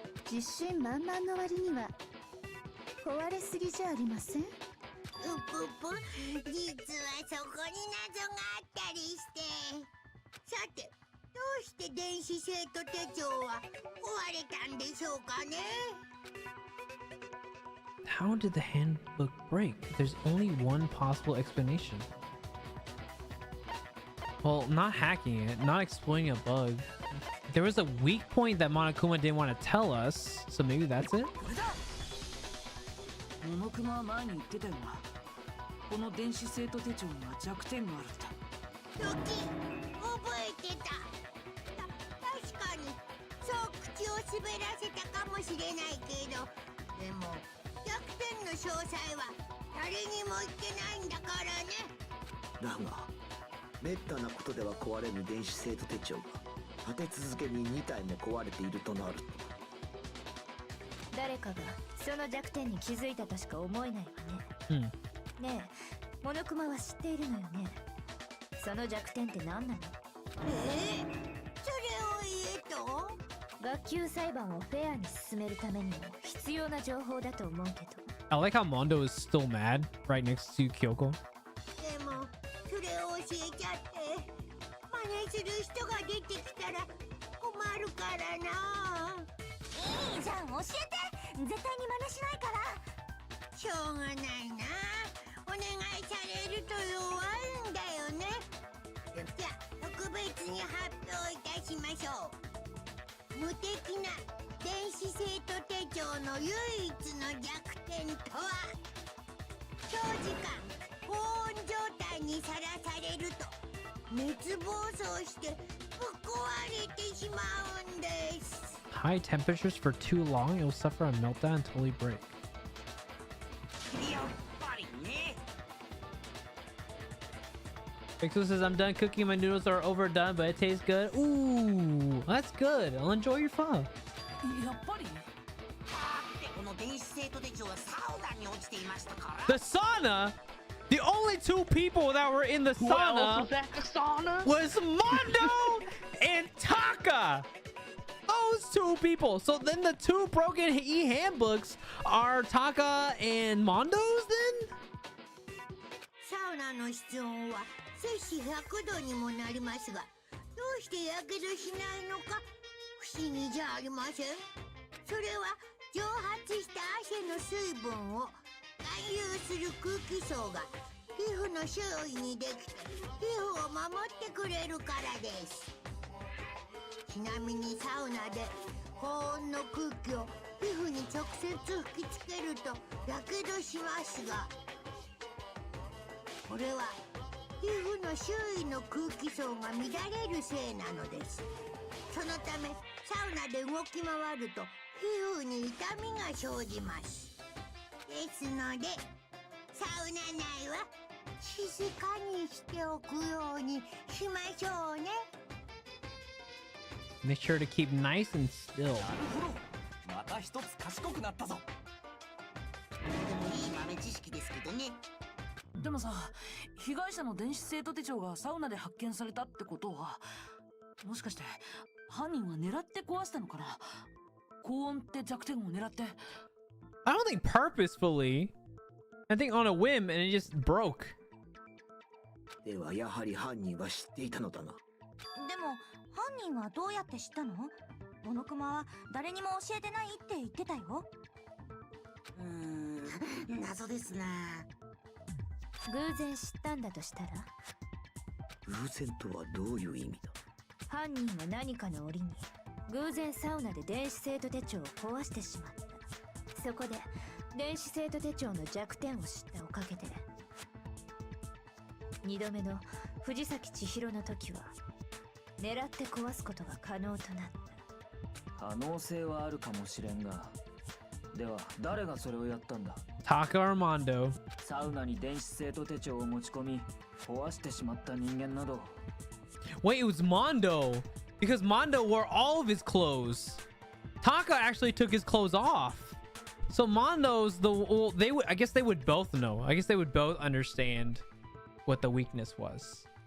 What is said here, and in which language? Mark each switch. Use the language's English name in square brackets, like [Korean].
[Japanese] 自信満々の割には壊れすぎじゃありません？実はそこに謎があったりして。さて、どうして電子生徒手帳は壊れたんでしょうかね。 [English] How did the handbook break? There's only one possible explanation. Well, not hacking it, not exploiting a bug. There was a weak point that Monokuma didn't want to tell us, so maybe that's it? [Japanese] モノクマは前に言ってたよな。この電子生徒手帳には弱点があるって。時覚えてた。確かにそう口を滑らせたかもしれないけど、でも弱点の詳細は誰にも言ってないんだからね。だがめったなことでは壊れぬ電子生徒手帳が立て続けに2体も壊れているとなると、誰かがその弱点に気づいたとしか思えないわね。ねえ、モノクマは知っているのよね。その弱点って何なの？それを言えと？学級裁判をフェアに進めるためにも必要な情報だと思うけど。 [English] I like how Mondo is still mad right next to Kyoko. [Japanese] でもそれを教えちゃって真似する人が出てきたら困るからな。いいじゃん、教えて。絶対に真似しないから。しょうがないな。お願いされると弱いんだよね。じゃあ特別に発表いたしましょう。無敵な電子生徒手帳の唯一の弱点とは、長時間高温状態にさらされると熱暴走してぶっ壊れてしまうんです。 [English] High temperatures for too long, it will suffer a meltdown and totally break. Pixel says, I'm done cooking. My noodles are overdone, but it tastes good. Ooh, that's good. I'll enjoy your pho. [Japanese] やっぱり [English] The sauna? The only two people that were in the sauna was Mondo and Taka. Those two people. So then the two broken e-handbooks are Taka and Mondo's then? [Japanese] サウナの室温は摂氏100度にもなりますが、どうしてやけどしないのか不思議じゃありません。それは蒸発した汗の水分を含有する空気層が皮膚の周囲にできて皮膚を守ってくれるからです。ちなみにサウナで高温の空気を皮膚に直接吹きつけるとやけどしますが、これは皮膚の周囲の空気層が乱れるせいなのです。そのためサウナで動き回ると皮膚に痛みが生じます。ですのでサウナ内は静かにしておくようにしましょうね。 [English] Make sure to keep nice and still. [Japanese] また一つ賢くなったぞ。でもいい豆知識ですけどね。でもさ、被害者の電子生徒手帳がサウナで発見されたってことは、もしかして犯人は狙って壊したのかな。高温って弱点を狙って。 [English] I don't think purposefully. I think on a whim and it just broke. [Japanese] ではやはり犯人は知っていたのだな。でも犯人はどうやって知ったの？モノクマは誰にも教えてないって言ってたよ。謎ですな。偶然知ったんだとしたら？偶然とはどういう意味だ？犯人は何かの折に偶然サウナで電子生徒手帳を壊してしまった。そこで電子生徒手帳の弱点を知ったおかげで2度目の藤崎千尋の時は狙って壊すことが可能となった。可能性はあるかもしれんが、では誰がそれをやったんだ？ [English] Taka or Mondo? [Japanese] サウナに電子生徒手帳を持ち込み壊してしまった人間など。 [English] Wait, it was Mondo. because Mondo wore all of his clothes. Taka actually took his clothes off. So Mondo's they would, I guess they would both know. I guess they would both understand what the weakness was.